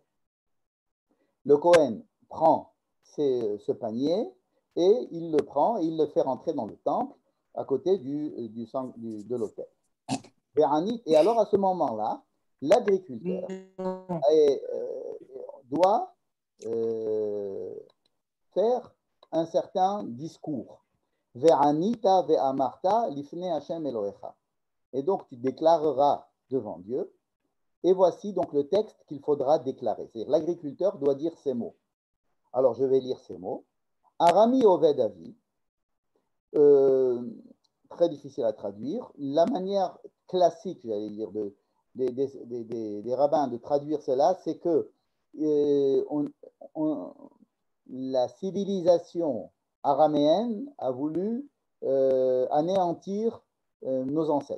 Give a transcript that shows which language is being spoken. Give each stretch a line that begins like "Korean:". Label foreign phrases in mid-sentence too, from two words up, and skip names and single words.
French: Le Cohen prend ce panier, et il le prend et il le fait rentrer dans le temple, à côté de l'autel. Et alors, à ce moment-là, l'agriculteur doit faire un certain discours.
Hebrew: וענית ואמרת לפני השם אלהיך.
French: Et donc, tu déclareras devant Dieu. Et voici donc le texte qu'il faudra déclarer. C'est-à-dire, l'agriculteur doit dire ces mots. Alors, je vais lire ces mots.
Hebrew: ארמי אובד אבי,
French: très difficile à traduire. La manière classique, j'allais dire, des rabbins de traduire cela, c'est que la civilisation araméenne a voulu anéantir nos ancêtres.